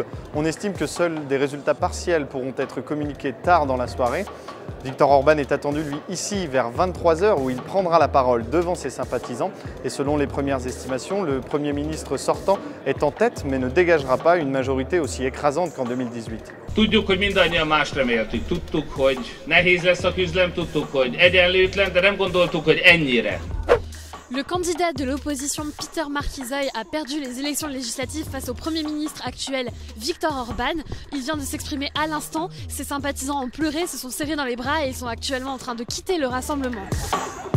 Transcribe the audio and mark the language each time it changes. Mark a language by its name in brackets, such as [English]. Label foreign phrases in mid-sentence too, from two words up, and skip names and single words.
[French] On estime que seuls des résultats partiels pourront être communiqués tard dans la soirée. Viktor Orban est attendu, lui, ici vers 23 h où il prendra la parole devant ses sympathisants. Et selon les premières estimations, le Premier ministre sortant est en tête, mais ne dégagera pas une majorité aussi écrasante qu'en 2018. [Hungarian] Tudjuk, hogy mindannyian más reméltük. Tudtuk, hogy nehéz lesz a küzdelem, tudtuk, hogy egyenlőtlen, de nem gondoltuk, hogy ennyire. [French] Le candidat de l'opposition Péter Márkizai a perdu les élections législatives face au Premier ministre actuel Viktor Orban. Il vient de s'exprimer à l'instant. Ses sympathisants ont pleuré, se sont serrés dans les bras et ils sont actuellement en train de quitter le rassemblement.